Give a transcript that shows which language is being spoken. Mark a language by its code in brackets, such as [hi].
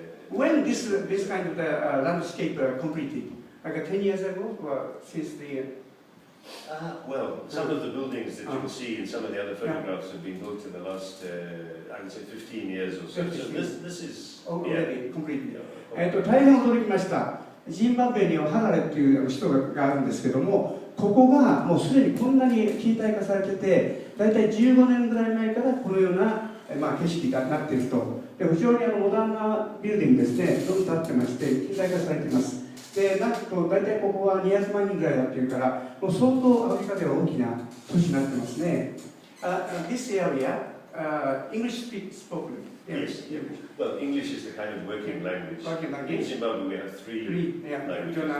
[en] When this kind of landscape completed? Like 10 years ago or since the... Well, some of the buildings that you will see in some of the other photographs have been built in the last, I would say 15 years or so. So this is already completed. [ja] 大変驚きました。ジンバブエにはハラレという首都があるんですけども、ここがもうすでにこんなに近代化されてて、だいたい15年ぐらい前からこのような景色がなっていると。で、非常にモダンなビルディングですね、どんどん建ってまして、近代化されています。で、なんと大体ここは200万人ぐらいだっていうから、もう相当アフリカでは大きな都市になってますね。 [en] This area, English spoken. Yes. Well, English is the kind of working language. In Zimbabwe, we have three languages.